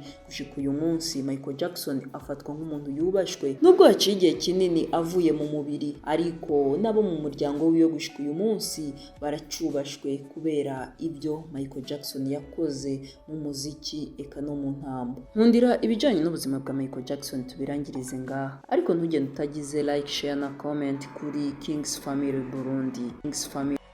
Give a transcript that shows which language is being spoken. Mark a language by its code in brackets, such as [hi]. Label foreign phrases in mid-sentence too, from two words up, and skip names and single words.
[rn] Gushika uyu munsi Michael Jackson afatwa nk'umuntu yubashwe nubwo haciye igihe kinini avuye mu mubiri, ariko nabo mu muryango wiwe gushika uyu munsi baracubashwe kubera ibyo Michael Jackson yakoze mu muziki eka no mu ntambo. Nkundira ibijanye n'ubuzima bwa Michael Jackson tubirangirize ngaha, ariko ntugende utagize like, share na comment kuri Kings Family Burundi. Kings Family